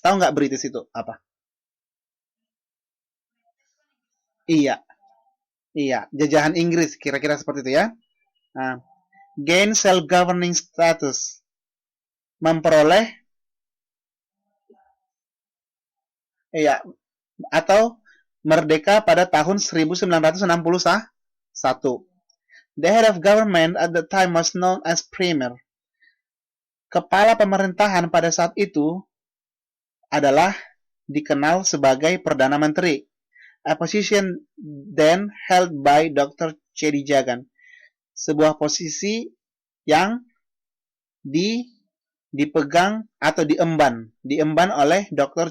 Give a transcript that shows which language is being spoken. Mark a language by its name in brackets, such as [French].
[Indonesian] Tahu nggak British itu apa? Iya. Iya, jajahan Inggris kira-kira seperti itu ya. [English] Nah, gain self-governing status. [Indonesian] Memperoleh atau merdeka pada tahun 1961. [English] The head of government at the time was known as Premier. [Indonesian] Kepala pemerintahan pada saat itu adalah dikenal sebagai Perdana Menteri. [English] A position then held by Dr. Chedi Jagan. [Indonesian] Sebuah posisi yang dipegang atau diemban oleh Dr.